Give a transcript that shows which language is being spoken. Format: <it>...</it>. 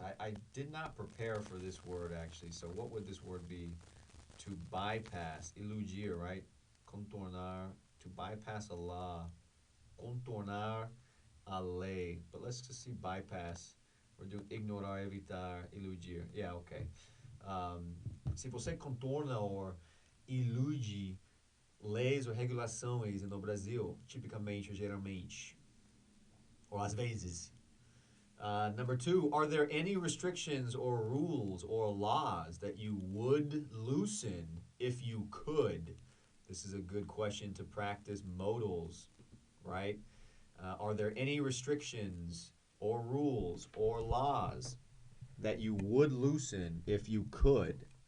<en>I did not prepare for this word actually. So what would this word be? To bypass, iludir, right? Contornar, to bypass a law, contornar a lei. But let's just see bypass. We're doing ignorar, evitar, iludir. Yeah, okay.</en> <pt>Se você contorna or ilude leis ou regulações no Brasil, tipicamente ou geralmente, or às vezes.</pt> <en>Number two, are there any restrictions or rules or laws that you would loosen if you could? This is a good question to practice modals, right? Are there any restrictions or rules or laws that you would loosen if you could?</en>